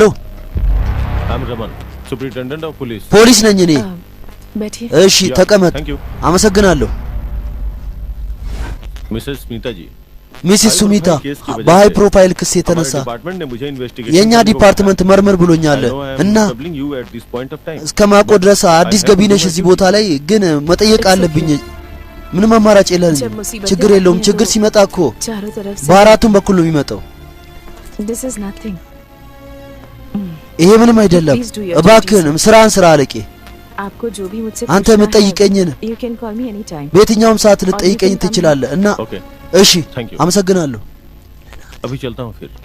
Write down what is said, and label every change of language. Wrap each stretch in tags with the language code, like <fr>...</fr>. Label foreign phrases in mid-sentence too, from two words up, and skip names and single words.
<en>I'm Raman, Superintendent of Police.</en> <am>ፖሊስ ነኝ እኔ።</am> <hi>बैठिए</hi> <am>እሺ ተቀመጥ።</am> <en>Thank you.</en> <am>አመሰግናለሁ።</am> <hi>Mrs. Smita जी,</hi> <am>ሚስስ ሱሚታ በሃይ ፕሮፋይል ክስ የተነሳ</am> <hi>हमारे डिपार्टमेंट ने मुझे इन्वेस्टिगेशन</hi> <am>የኛ ዲፓርትመንት መርምር ብሎኛል እና</am> <en>you at this point of time.</en> <am>እስከማቆ ድረስ አዲስ ገቢ ነሽ እዚህ ቦታ ላይ ግን መጠየቅ አለብኝ። ምንም አማራጭ የለኝም። ችግር የለውም። ችግር ሲመጣ እኮ</am> <hi>चारों तरफ से</hi> <am>በአራቱም በኩል ነው የሚመጣው።</am> <en>this is nothing</en> <am>ይሄ ምንም አይደለም። እባክህንም ስራን ስራ አለቄ።</am> <hi>आपको जो भी मुझसे</hi> <am>አንተ</am> <hi>पूछना है,</hi> <am>የምትጠይቀኝን</am> <en>you can call me anytime</en> <am>በየትኛውም ሰዓት ልትጠይቀኝ ትችላለህ እና Okay, እሺ</am> <en>Thank you.</en> <am>አመሰግናለሁ።</am> <hi>अभी चलता हूँ फिर.</hi>